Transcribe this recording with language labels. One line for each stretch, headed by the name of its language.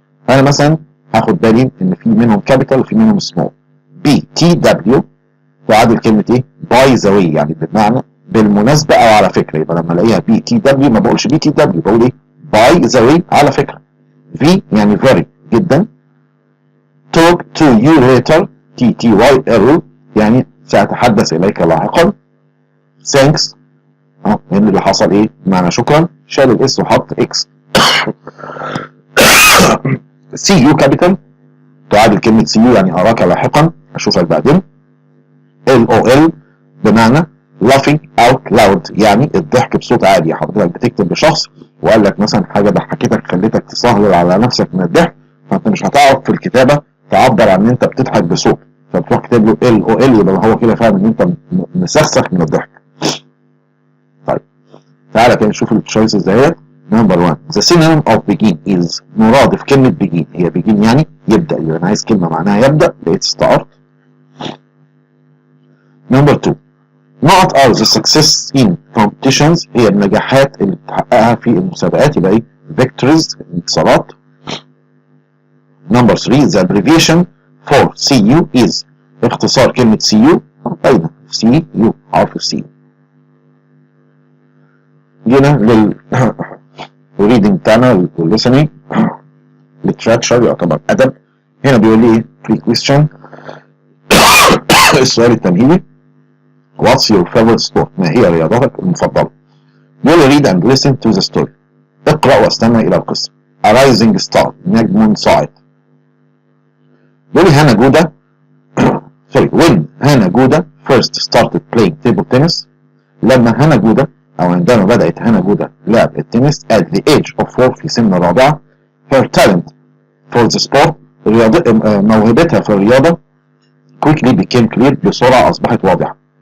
Arabic: انا مثلا هاخد بالي ان في منهم كابيتال وفي منهم سمول. BTW تعادل كلمه ايه؟ باي ذا واي يعني بمعنى بالمناسبه او على فكره. يبقى لما الاقيها BTW ما بقولش BTW بقول ايه؟ باي ذا واي على فكره. في يعني very جدا.
English: talk to you later
Arabic: TTYL يعني سأتحدث إليك لاحقا. thanks لأن اللي حصل إيه؟ معنى شكرا شال الإس وحط إكس. see you capital تعادل كلمة see you يعني أراك لاحقا أشوفك بعدين. LOL بمعنى
English: laughing out loud
Arabic: يعني الضحك بصوت عالي. حضرتك بتكتب لشخص وقال لك مثلا حاجة ضحكتك خلتك تسهل على نفسك من الضحك فأنت مش هتعرف في الكتابة تعبر عن ان انت بتضحك بصوت فبتروح كاتب له LOL يبقى هو كده فاهم ان انت مسخسخ من الضحك. طيب تعالى كده نشوف التشويسز اهي. نمبر 1
English: the synonym of begin is
Arabic: مرادف كلمة begin هي begin يعني يبدأ. يبقى انا عايز كلمة معناها يبدأ لقيت start. نمبر 2 نقط are the success in competitions هي النجاحات اللي بتحققها في المسابقات، يبقى ايه victories انتصارات.
English: Number 3 the abbreviation for CU is
Arabic: اختصار كلمة CU أيضا CU حرف C. جينا لل reading بتاعنا listening literature يعتبر أدب. هنا بيقول لي pre-question السؤال التمهيدي
English: What's your favorite sport؟
Arabic: ما هي رياضتك المفضلة؟ بيقول لي
English: read and listen to the story
Arabic: اقرأ واستمع إلى القصة.
English: A rising star
Arabic: نجم صاعد. بيقول لي هانا جودا
English: when Hana Goda first started playing table tennis
Arabic: لما هانا جودا أو عندما بدأت هانا جودا لعب التنس
English: at the age of 4
Arabic: في سن الرابعة
English: her talent for the sport
Arabic: موهبتها في الرياضة
English: quickly became clear
Arabic: بسرعة أصبحت واضحة.